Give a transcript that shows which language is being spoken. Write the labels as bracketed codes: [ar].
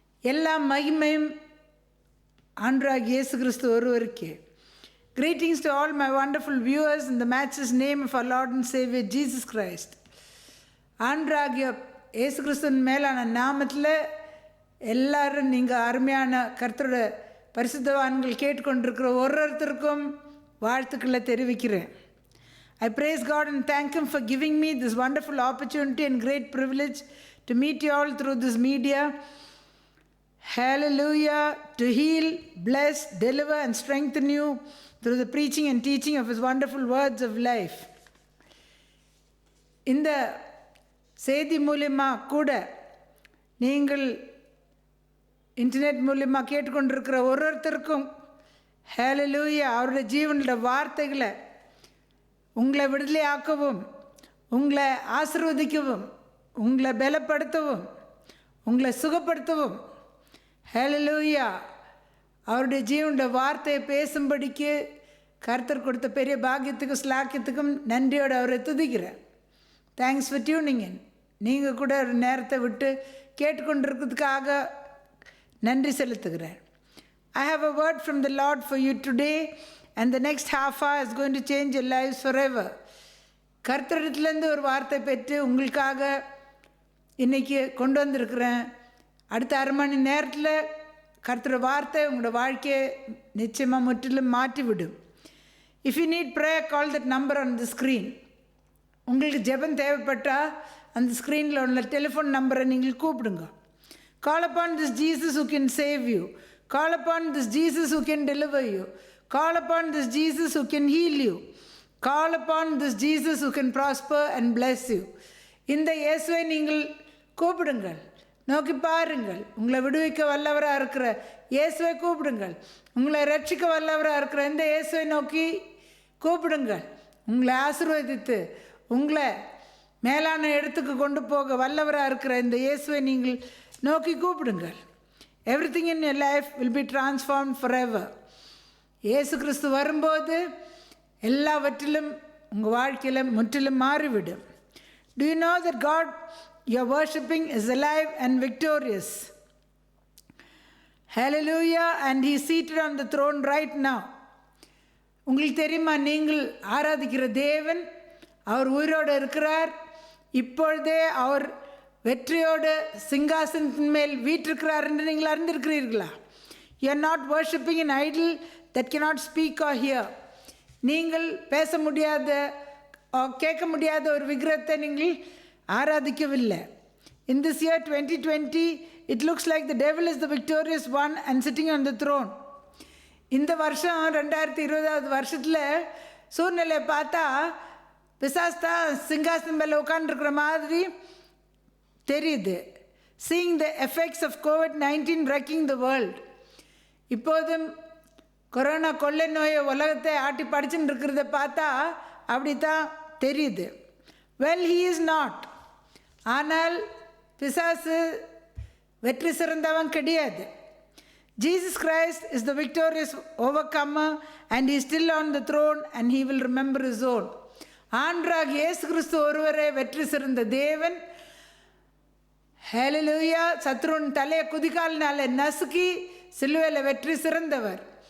[ta] எல்லா மகிமையும் ஆண்டவராகிய இயேசு கிறிஸ்து ஒருவருக்கே. [en] Greetings to all my wonderful viewers in the matchless name of our Lord and Savior Jesus Christ. [ta] ஆண்டவராகிய இயேசு கிறிஸ்துவின் மேலான நாமத்தில் எல்லாரும் நீங்கள் அருமையான கர்த்தரோட பரிசுத்தவான்கள் கேட்டுக்கொண்டிருக்கிற ஒருத்தருக்கும் வாழ்த்துக்களை தெரிவிக்கிறேன். [en] I praise God and thank Him for giving me this wonderful opportunity and great privilege to meet you all through this media. Hallelujah, to heal, bless, deliver and strengthen you through the preaching and teaching of His wonderful words of life. [ta] இந்த செய்தி மூலமாக கூட நீங்கள் internet மூலமாக கேட்டுக்கொண்டிருக்கிற ஒருத்தருக்கும் ஹல்லேலூயா அவருடைய ஜீவனோட வார்த்தைகளை உங்களை விடுதலை ஆக்கவும், உங்களை ஆசீர்வதிக்கவும், உங்களை பலப்படுத்தவும், உங்களை சுகப்படுத்தவும், ஹல்லேலூயா அவருடைய ஜீவனுடைய வார்த்தையை பேசும்படிக்கு கர்த்தர் கொடுத்த பெரிய பாக்கியத்துக்கும் ஸ்லாக்கியத்துக்கும் நன்றியோடு அவரை துதிக்கிறேன். [en] Thanks for tuning in. [ta] நீங்கள் கூட ஒரு நேரத்தை விட்டு கேட்டுக்கொண்டிருக்கிறதுக்காக நன்றி செலுத்துகிறேன். [en] I have a word from the Lord for you today. And the next half hour is going to change your lives forever. [ta] கர்த்தரிடத்துலேருந்து ஒரு வார்த்தை பெற்று உங்களுக்காக இன்றைக்கி கொண்டு வந்திருக்கிறேன். அடுத்த அரை மணி நேரத்தில் கர்த்தரோட வார்த்தை உங்களோட வாழ்க்கையை நிச்சயமாக முற்றிலும் மாற்றிவிடும். [en] If you need prayer, call that number on the screen. [ta] உங்களுக்கு ஜெபம் தேவைப்பட்டால் அந்த ஸ்க்ரீனில் உள்ள டெலிஃபோன் நம்பரை நீங்கள் கூப்பிடுங்க. [en] Call upon this Jesus who can save you. Call upon this Jesus who can deliver you. Call upon this Jesus who can heal you. Call upon this Jesus who can prosper and bless you. [ta] இந்த இயேசுவை நீங்கள் கூப்பிடுங்கள், நோக்கி பாருங்கள். உங்களை விடுவிக்க வல்லவராக இருக்கிற இயேசுவை கூப்பிடுங்கள். உங்களை ரட்சிக்க வல்லவராக இருக்கிற இந்த இயேசுவை நோக்கி கூப்பிடுங்கள். உங்களை ஆசீர்வதித்து உங்களை மேலான இடத்துக்கு கொண்டு போக வல்லவராக இருக்கிற இந்த இயேசுவை நீங்கள் நோக்கி கூப்பிடுங்கள். [en] Everything in your life will be transformed forever. [ta] இயேசு கிறிஸ்து வரும்போது எல்லாவற்றிலும் உங்கள் வாழ்க்கையில் முற்றிலும் மாறிவிடும். [en] Do you know that God you are worshipping is alive and victorious? Hallelujah, and He is seated on the throne right now. [ta] உங்களுக்கு தெரியுமா, நீங்கள் ஆராதிக்கிற தேவன் அவர் உயிரோடு இருக்கிறார். இப்பொழுதே அவர் வெற்றியோடு சிங்காசனத்தின் மேல் வீற்றிருக்கிறார் என்று நீங்கள் அறிந்திருக்கிறீர்களா? [en] You are not worshipping an idol that cannot speak or hear. [ta] நீங்கள் பேச முடியாத கேட்க முடியாத ஒரு விக்கிரகத்தை நீங்கள் ஆராதிக்கவில்லை. [en] In this year 2020 it looks like the devil is the victorious one and sitting on the throne. [ta] இந்த வருஷம் 2020 வருஷத்தில் சூழ்நிலையை பார்த்தா பிசாஸ்தா சிங்காசனம் மேலே உட்காந்துருக்கிற மாதிரி தெரியுது. [en] Seeing the effects of COVID-19 wrecking the world. [ta] இப்போதும் கொரோனா கொள்ளை நோயை உலகத்தை ஆட்டி படிச்சுன்னு இருக்கிறத பார்த்தா அப்படி தான் தெரியுது. [en] Well, he is not. [ta] ஆனால் பிசாசு வெற்றி சிறந்தவன் கிடையாது. [en] Jesus Christ is the victorious overcomer and he is still on the throne and he will remember his own. [ta] ஆண்டவராகிய இயேசு கிறிஸ்து ஒருவரே வெற்றி சிறந்த தேவன். ஹல்லேலூயா. சத்ருவின் தலையை குதிகாலினால நசுக்கி சிலுவையில் வெற்றி சிறந்தவர்.